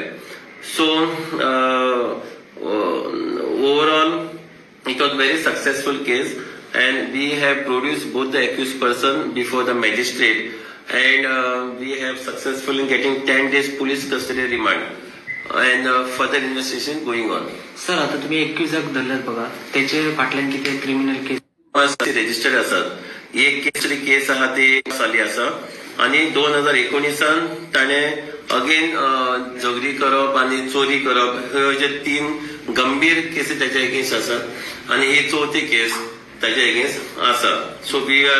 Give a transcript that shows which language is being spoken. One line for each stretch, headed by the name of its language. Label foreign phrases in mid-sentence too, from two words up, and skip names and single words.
English: So overall it was very successful case. And we have produced both the accused person before the magistrate and we have successfully getting 10 days police custody remand and further investigation going on. Sir,
Marathi: आता तुम्ही 21 धरल्यात बघा, त्याचे फाटल्यान किती
English: criminal case
Marathi: रजिस्टर्ड असतात.
Konkani: एक केस आहा ते साली आसा आणि 2019 ताणे अगेन झगडी करप आणि चोरी करप हे जे 3 गंभीर केसी त्याच्या अगेन्स्ट आसात आणि ही 4थी केस ताच्या अगेन्स्ट आसा.
English: so we are